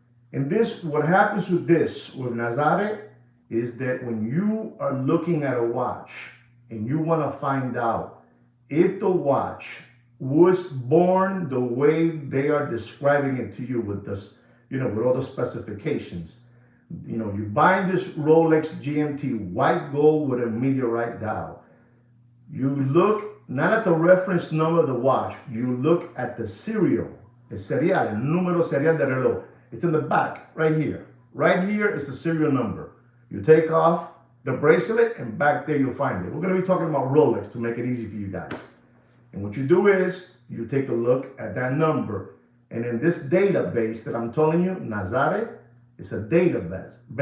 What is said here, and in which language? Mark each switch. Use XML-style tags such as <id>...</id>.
<en>And this, what happens with Nazare, is that when you are looking at a watch and you want to find out if the watch was born the way they are describing it to you with this, with all the specifications. You buy this Rolex GMT white gold with a meteorite dial. You look not at the reference number of the watch, you look at the serial.</en> <es>El serial, el número serial de reloj.</es> <en>It's in the back, right here. Right here is the serial number. You take off the bracelet and back there you'll find it. We're going to be talking about Rolex to make it easy for you guys. And what you do is you take a look at that number. And in this database that I'm telling you, Nazare, it's a database.</en>